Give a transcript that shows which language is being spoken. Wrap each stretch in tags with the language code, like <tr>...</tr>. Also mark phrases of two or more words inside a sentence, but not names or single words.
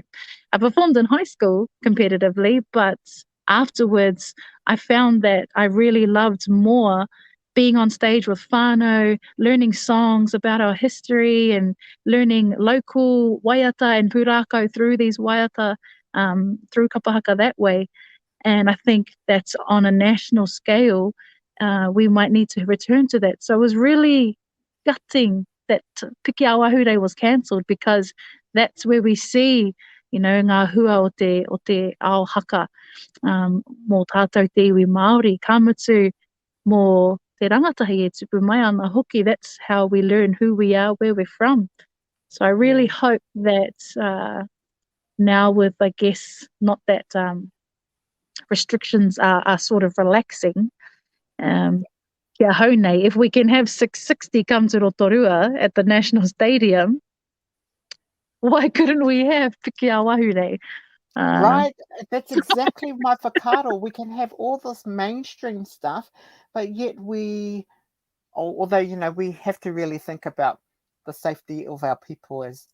<en>I performed in high school competitively, but afterwards I found that I really loved more being on stage with whānau, learning songs about our history and learning local waiata and pūrākau through these waiata, through kapahaka that way. And I think that's on a national scale, we might need to return to that. So it was really gutting that Piki Awahure was cancelled, because that's where we see,</en> <mi>ngā hua o te ao haka, mō tātou te iwi Māori, ka mutu mō te rangatahi e tupu mai ana hoki.</mi> <en>That's how we learn who we are, where we're from. So I really hope that now with, I guess, not that restrictions are sort of relaxing.</en> <mi>Kia haunei,</mi> <en>if we can have 660 come to Rotorua at the National Stadium, why couldn't we have Piki a Wahurei? Right, that's exactly my whakaaro. We can have all this mainstream stuff, but yet although, we have to really think about the safety of our people as</en>